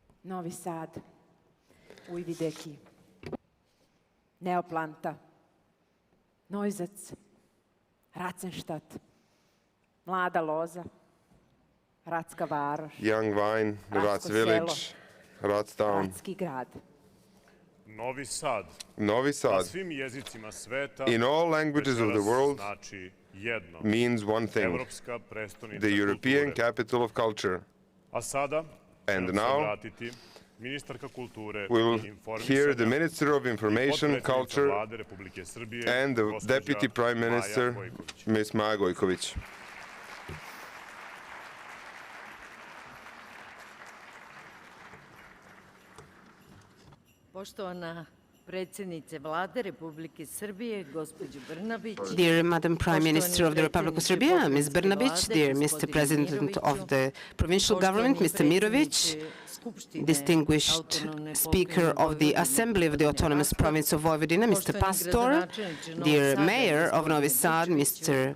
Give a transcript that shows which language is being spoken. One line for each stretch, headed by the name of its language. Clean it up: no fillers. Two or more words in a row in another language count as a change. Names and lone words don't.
Serbian: Novi Sad, Ujvideki, Neoplanta, Neuzac, Racenštat, Mlada Loza, Ratska Varoš,
English: Young Vine, Rats
Serbian: Ratsko
English: Village,
Serbian: selo,
English: Rats Town.
Serbian: Ratski grad. Novi Sad, Novi na Sad, svim jezicima sveta,
English: in all languages of the
Serbian: večeras
English: world,
Serbian: znači jedno.
English: means one thing,
Serbian: Evropska prestonica
English: the European
Serbian: kulture.
English: capital of culture.
Serbian: A sada će
English: And
Serbian: nam se
English: now,
Serbian: obratiti ministarka kulture
English: We'll
Serbian: i
English: hear the
Serbian: informisanja
English: Minister of
Serbian: i
English: Information,
Serbian: potpredsjednica
English: Culture,
Serbian: Vlade Republike Srbije,
English: and the
Serbian: gospođa
English: Deputy Prime
Serbian: Maja
English: Minister,
Serbian: Gojković.
English: Ms. Maja Gojković.
Serbian: Poštovana predsjednice Vlade Republike Srbije, gospođo Brnabić.
English: Dear Madam Prime Minister of the Republic of Serbia, Ms. Brnabić, dear Mr. President of the Provincial Government, Mr. Mirovic, distinguished Speaker of the Assembly of the Autonomous Province of Vojvodina, Mr. Pastor, dear Mayor of Novi Sad, Mr.